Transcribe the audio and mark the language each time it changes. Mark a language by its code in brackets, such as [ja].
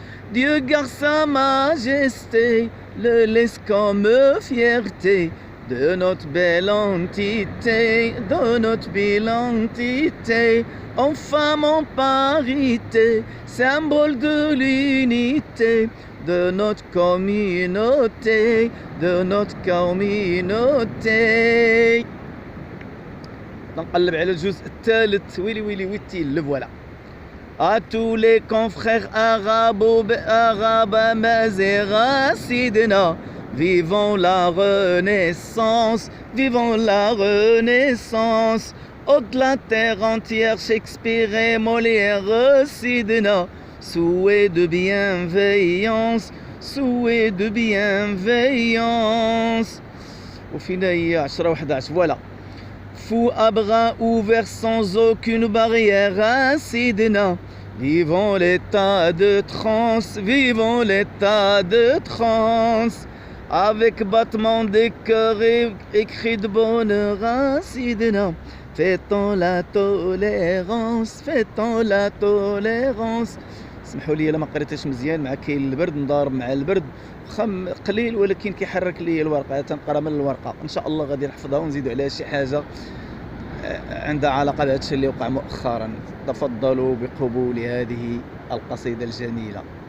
[fr] Dieu garde sa majesté, le laisse comme fierté de notre belle entité, de notre belle entité. En femme, en parité, symbole de l'unité de notre communauté, de notre communauté. [ar] نقلب على الجزء الثالث ويلي ويلي ويتي [fr] le voilà. À tous les confrères arabes Mazera Sidena, vivons la renaissance, vivons la renaissance. Au-delà terre entière, Shakespeare et Molière, Sidena. Souhait de bienveillance, souhait de bienveillance. [ar] وفينا هي 10 و11 voilà. [fr] Fou à bras ouverts sans aucune barrière, Sidena. Vivons l'état de transe, vivons l'état de transe. Avec battement des cœurs et cris de bonheur, Sidena. Fêtons la tolérance, fêtons la tolérance. [ar] اسمحوا لي الا ما قريتهاش مزيان، مع كاين البرد نضارب مع البرد، واخا قليل ولكن كيحرك لي الورقه، تنقرا من الورقه. ان شاء الله غادي نحفظها ونزيدوا عليها شي حاجه عندها علاقه بهذا الشيء اللي وقع مؤخرا. تفضلوا بقبول هذه القصيده الجميله.